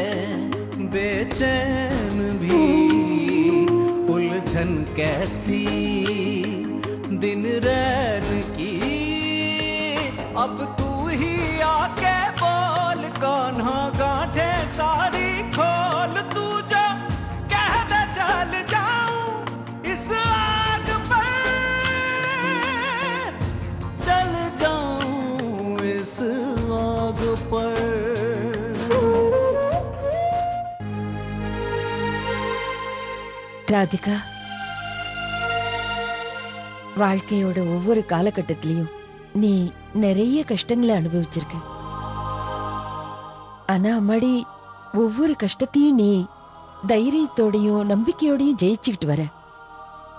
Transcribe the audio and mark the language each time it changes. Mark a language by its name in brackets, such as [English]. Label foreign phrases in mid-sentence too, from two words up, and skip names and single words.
[Hindi] बेचैन भी, उलझन कैसी दिन रैन की, अब तू ही आके बोल कान्हा गांठे सारी खोल, तू जो कह दे चल जाऊं इस आग पर, चल जाऊं इस आग पर। [Tamil] ராதிகா, வாழ்க்கையோட ஒவ்வொரு காலகட்டத்திலையும் நீ நிறைய கஷ்டங்களை அனுபவிச்சிருக்க. ஆனா அம்மாடி, ஒவ்வொரு கஷ்டத்தையும் நீ தைரியத்தோடையும் நம்பிக்கையோடையும் ஜெயிச்சுக்கிட்டு வர.